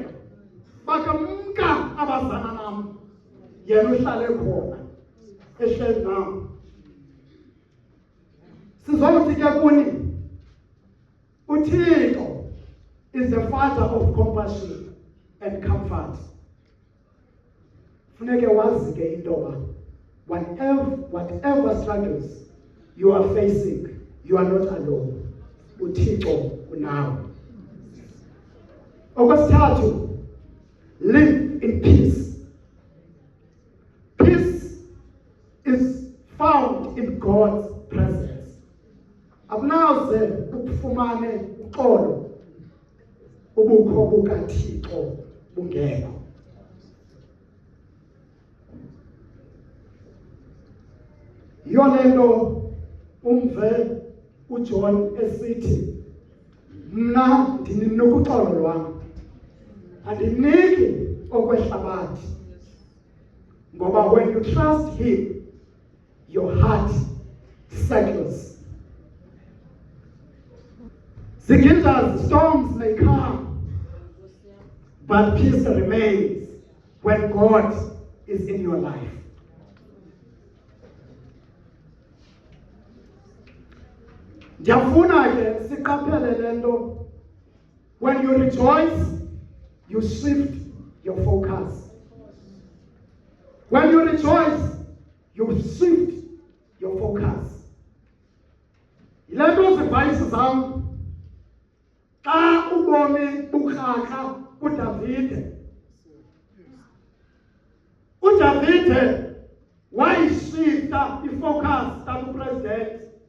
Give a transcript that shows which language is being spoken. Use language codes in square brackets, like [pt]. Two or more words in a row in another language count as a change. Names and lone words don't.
[xh] Bakamka abazana nam, yena uhlale khona ehleli nam. Sizothi ke kuni, uThixo [en] is the Father of compassion and comfort. [xh] Funeke wazi ke into ba, [en] whatever struggles you are facing, you are not alone. [xh] uThixo unawe. Okwesithathu, [en] live in peace. Peace is found in God's presence. [xh] Akunaze ukufumane uxolo ubukho bukaThixo bungekho. Yolento umve uJohn esithi, mna ndininika uxolo lwami, andiniki okwehlabathi. [en] Ngoba when you trust him, your heart settles. Zigildazi, storms may come, but peace remains when God is in your life. [xh] Ndiyafuna ke siqaphele lento, [en] when you rejoice, you shift your focus. When you rejoice, you shift your focus. [xh] Yile nto zivayisi zam xa ubomi bukraka kuDavide. uDavide wayishifta ifocus kaPresident.